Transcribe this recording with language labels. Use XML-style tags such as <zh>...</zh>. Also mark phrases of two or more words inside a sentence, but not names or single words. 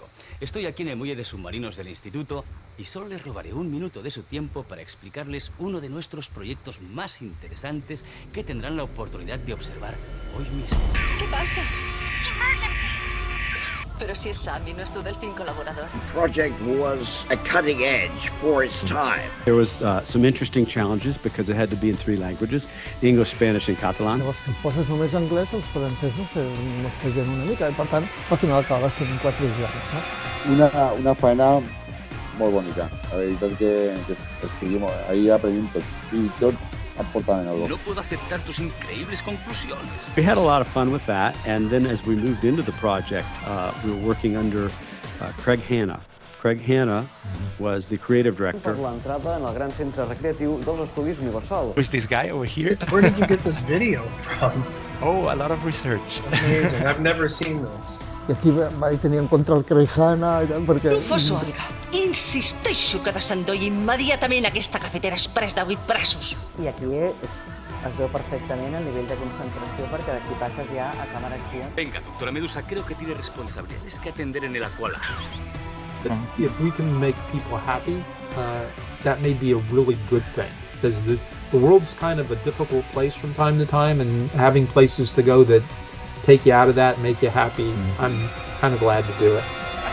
<es>Estoy aquí en el muelle de submarinos del instituto y solo les robaré un minuto de su tiempo para explicarles uno de nuestros proyectos más interesantes que tendrán la oportunidad de observar hoy mismo. ¿Qué pasa? Pero si es Sammy, no es tu delfín colaborador.</es> <en>Project was a cutting edge for its time. There was some interesting challenges because it had to be in 3 languages, English, Spanish and Catalan.</en> <ca>Llavors, si poses només anglès, els francesos mosquegen una mica i, per tant, al final acabes tenint 4 idiomes, no? Una faena molt bonica. La veritat que escrivimos, ahí aprendim tot. I tot aportant en algo.</ca> <es>No puedo aceptar tus increíbles conclusiones.</es> <en>We had a lot of fun with that, and then as we moved into the project, we were working under Craig Hanna. Craig Hanna was the creative director.</en> <ca>Per l'entrada en el gran centre recreatiu dels Estudis Universal.</ca> <en>Who's this guy over here? Where did you get this video from? Oh, a lot of research. Amazing. I've never seen this.</en> <ca>I aquí vaig tenir en contra el Craig Hanna i tal, perquè... Professor Alga, insisteixo que desendolli immediatament aquesta cafetera express de 8 braços. I aquí es veu perfectament el nivell de concentració perquè d'aquí passes ja a càmera activa.</ca> <es>Venga, doctora Medusa, creo que tiene responsabilidades que atender en el Aqualab.</es> <en>If we can make people happy, that may be a really good thing. Because the world's kind of a difficult place from time to time, and having places to go that take you out of that and make you happy, I'm kind of glad to do it.</en>